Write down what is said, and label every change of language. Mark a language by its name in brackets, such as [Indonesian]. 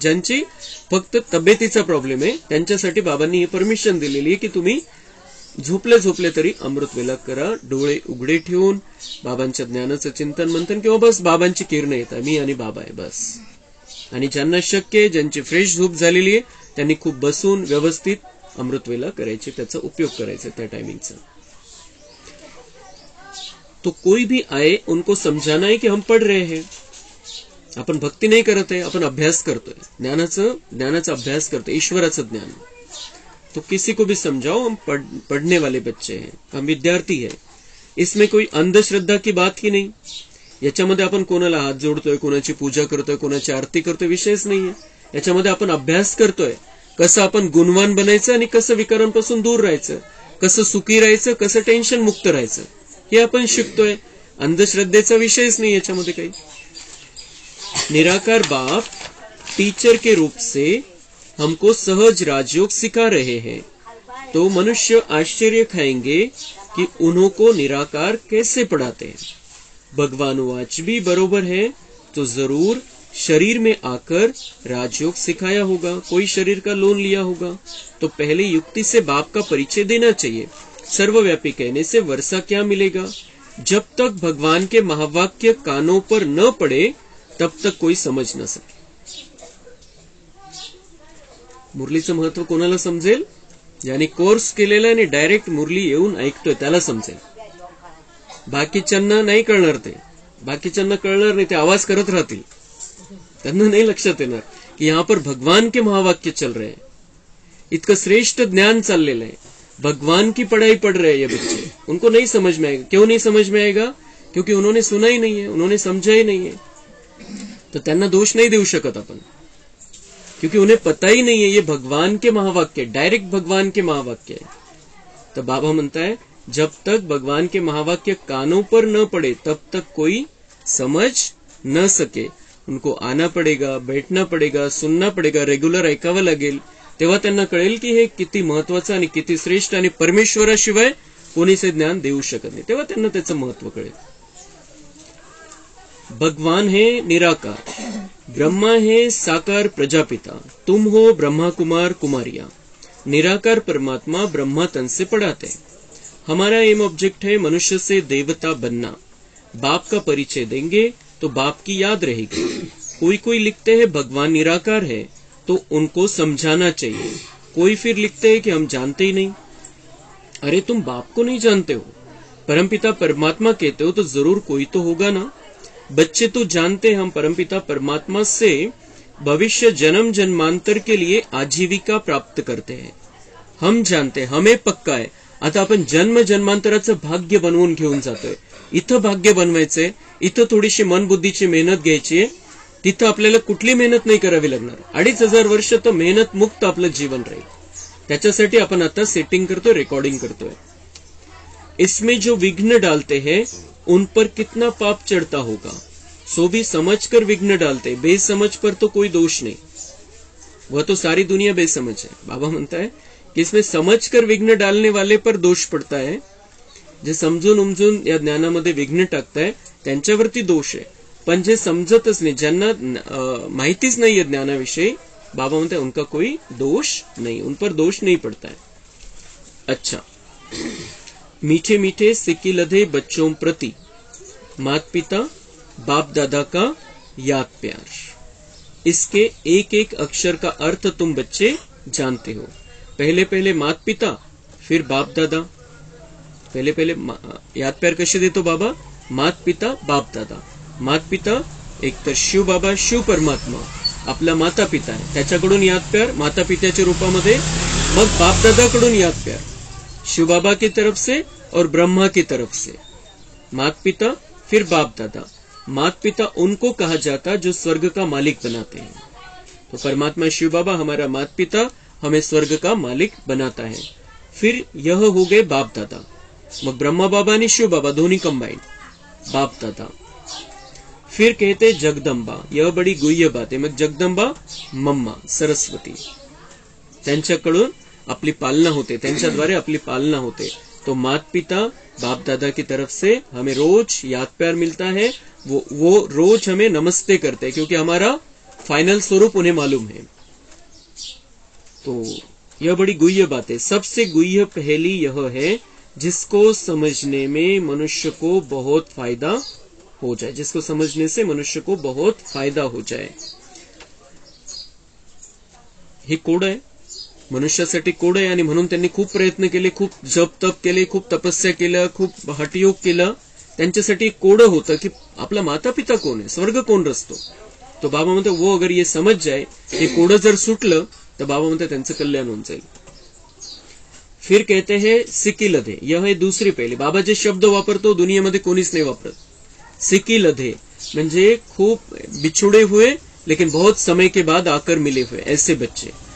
[Marathi] ज्यांची फक्त तब्येतीचा प्रॉब्लेम आहे त्यांच्यासाठी बाबांनी ही परमिशन दिलेली आहे की तुम्ही झोपले झोपले तरी अमृतवेला करा, डोळे उघडे ठेवून बाबांच्या ज्ञानाचं चिंतन मंथन, किंवा बस बाबांची किरणं येतात, मी आणि बाबा आहे बस. आणि ज्यांना शक्य आहे, ज्यांची फ्रेश झोप झालेली आहे, त्यांनी खूप बसून व्यवस्थित अमृतवेला करायची, त्याचा उपयोग करायचा त्या टायमिंगचा. [Hindi] तो कोई भी आए उनको समझाना है कि हम पढ़ रहे हैं. [Marathi] आपण भक्ती नाही करत आहे, आपण अभ्यास करतोय, ज्ञानाचा अभ्यास करतोय, ईश्वराचं ज्ञान. [Hindi] तो किसी को भी समझाओ, हम पढ़ने वाले बच्चे हैं, हम विद्यार्थी है. इसमें कोई अंधश्रद्धा की बात ही नाही. [Marathi] याच्यामध्ये आपण कोणाला हात जोडतोय, कोणाची पूजा करतोय, कोणाची आरती करतोय, विषयच नाहीये. याच्यामध्ये आपण अभ्यास करतोय कसं आपण गुणवान बनायचं आणि कसं विकारांपासून दूर राहायचं. कसं सुखी राहायचं, कसं टेन्शन मुक्त राहायचं, हे आपण शिकतोय. अंधश्रद्धेचा विषयच नाही याच्यामध्ये काही. [Hindi] निराकार बाप टीचर के रूप से हमको सहज राजयोग सिखा रहे हैं, तो मनुष्य आश्चर्य खाएंगे कि उन्हों को निराकार कैसे पढ़ाते हैं. भगवानुवाच भी बरोबर है, तो जरूर शरीर में आकर राजयोग सिखाया होगा, कोई शरीर का लोन लिया होगा. तो पहले युक्ति से बाप का परिचय देना चाहिए. सर्वव्यापी कहने से वर्षा क्या मिलेगा. जब तक भगवान के महावाक्य कानों पर न पड़े तब तक कोई समझ न सके. [Marathi] मुरलीचं महत्व कोणाला समजेल? ज्याने कोर्स केलेला आणि डायरेक्ट मुरली येऊन ऐकतोय त्याला समजेल. बाकीच्यांना नाही कळणार. ते बाकीच्यांना कळणार नाही, ते आवाज करत राहतील, त्यांना नाही लक्षात येणार कि [Hindi] यहाँ पर भगवान के महावाक्य चल रहे हैं. [Marathi] इतकं श्रेष्ठ ज्ञान चाललेलं [Hindi] है, भगवान की पढ़ाई पढ़ रहे हैं ये बच्चे. उनको नहीं समझ में आएगा. क्यों नहीं समझ में आएगा? क्योंकि उन्होंने सुना ही नहीं है, उन्होंने समझा ही नहीं है. तो [Marathi] त्यांना दोष नहीं देऊ शकत आपण, [Hindi] क्योंकि उन्हें पता ही नहीं है ये भगवान के महावाक्य, डायरेक्ट भगवान के महावाक्य है. तो बाबा म्हणता है जब तक भगवान के महावाक्य कानों पर न पड़े तब तक कोई समझ न सके. उनको आना पडेगा, बैठना पडेगा, सुनना पडेगा, [Marathi] रेग्युलर ऐकावं लागेल. तेव्हा त्यांना कळेल की हे किती महत्वाचं आणि किती श्रेष्ठ आणि परमेश्वराशिवाय कोणीच ज्ञान देऊ शकत नाही. तेव्हा त्यांना त्याचं महत्व कळेल. [Hindi] भगवान है निराकार, ब्रह्मा है साकार प्रजापिता, तुम हो ब्रह्मा कुमार कुमारिया. निराकार परमात्मा ब्रह्मा तन से पढ़ाते. हमारा एम ऑब्जेक्ट है मनुष्य से देवता बनना. बाप का परिचय देंगे तो बाप की याद रहेगी. कोई कोई लिखते हैं भगवान निराकार है, तो उनको समझाना चाहिए. कोई फिर लिखते हैं कि हम जानते ही नहीं. अरे तुम बाप को नहीं जानते हो, परमपिता परमात्मा कहते हो तो जरूर कोई तो होगा ना. बच्चे तो जानते हैं हम परमपिता परमात्मा से भविष्य जन्म जन्मांतर के लिए आजीविका प्राप्त करते हैं. हम जानते, हमें पक्का [Marathi] आहे आता आपण जन्म जन्मांतराचं भाग्य बनवून घेऊन जातोय. इथं भाग्य बनवायचंय, इथं थोडीशी मन बुद्धीची मेहनत घ्यायची आहे. तिथं आपल्याला कुठली मेहनत नाही करावी लागणार. 2500 वर्ष तर मेहनत मुक्त आपलं जीवन राहील. त्याच्यासाठी आपण आता सेटिंग करतोय, रेकॉर्डिंग करतोय. [Hindi] इसमें जो विघ्न डालते हैं उन पर कितना पाप चढ़ता होगा. सो भी समझकर विघ्न डालते, बेसमझ पर तो कोई दोष नहीं. वह तो सारी दुनिया बेसमझ है. बाबा म्हणता है कि इसमें समझकर विघ्न डालने वाले पर दोष पड़ता है. [Marathi] जे समजून उमजून या ज्ञानामध्ये विघ्न टाकताय त्यांच्यावरती दोष आहे. पण जे समजतच नाही, ज्यांना माहितीच नाहीये ज्ञानाविषयी, बाबा म्हणते [Hindi] उनका कोई दोष नहीं, उन पर दोष नहीं पड़ता है. अच्छा, मीठे मीठे सिक्की लधे बच्चों प्रति माता पिता बाप दादा का याद प्यार. इसके एक एक अक्षर का अर्थ तुम बच्चे जानते हो. पहले पहले माता पिता, फिर बाप दादा. [Marathi] पहले पहले याद प्यार कसे देतो बाबा? माता पिता बाप दादा. माता पिता एक तर शिव बाबा, शिव परमात्मा आपला माता पिता आहे, त्याच्याकडून याद प्यार माता पित्याच्या रूपामध्ये. मग बाप दादाकडून याद प्यार [Hindi] शिव बाबा की तरफ से [Marathi] और ब्रह्मा की तरफ से. [Hindi] माता पिता फिर बाप दादा. माता पिता उनको कहा जाता जो स्वर्ग का मालिक बनाते हैं. तो परमात्मा शिव बाबा हमारा माता पिता, हमें स्वर्ग का मालिक बनाता है. फिर यह हो गए बाप दादा. [Marathi] मग ब्रह्मा बाबा आणि शिव बाबा दोन्ही कंबाइंड, बाप दादा. [Hindi] फिर कहते जगदंबा, यह बड़ी गुह्य बात है. [Marathi] मग जगदंबा मम्मा सरस्वती, त्यांच्याकडून आपली पालना होते, त्यांच्याद्वारे आपली पालना होते. [Hindi] तो माता पिता बाप दादा की तरफ से हमें रोज याद प्यार मिलता है. वो रोज हमें नमस्ते करते हैं, क्योंकि हमारा फाइनल स्वरूप उन्हें मालूम है. तो यह बड़ी गुह्य बात है. सबसे गुह्य पहली यह है जिसको समझने में मनुष्य को बहुत फायदा हो जाए, जिसको समझने से मनुष्य को बहुत फायदा हो जाए. [Marathi] हे कोड आहे, मनुष्यासाठी कोड आहे. आणि म्हणून त्यांनी खूप प्रयत्न केले, खूप जप तप केले, खूप तपस्या केलं, खूप हठयोग केलं. त्यांच्यासाठी कोड होतं की आपला माता पिता कोण आहे, स्वर्ग कोण रचतो. तो बाबा म्हणतो [Hindi] वो अगर ये समझ जाए, [Marathi] हे कोड जर सुटलं तर बाबा म्हणतो त्यांचं कल्याण होऊन जाईल. [Hindi] फिर कहते हैं सिक्की लधे, यह है दूसरी पहली. [Marathi] बाबा जे शब्द वापरतो दुनियेमध्ये कोणीच नाही वापरत. सिक्की लधे म्हणजे खूप [Hindi] बिछुड़े हुए लेकिन बहुत समय के बाद आकर मिले हुए ऐसे बच्चे.